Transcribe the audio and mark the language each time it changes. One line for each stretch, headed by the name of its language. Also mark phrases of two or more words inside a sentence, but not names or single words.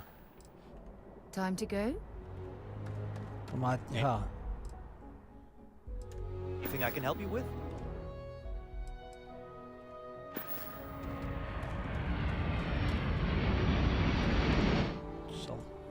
English: Time to go?
Danish: Hvor meget de har.
English: Anything I can help you with?
Danish: Så.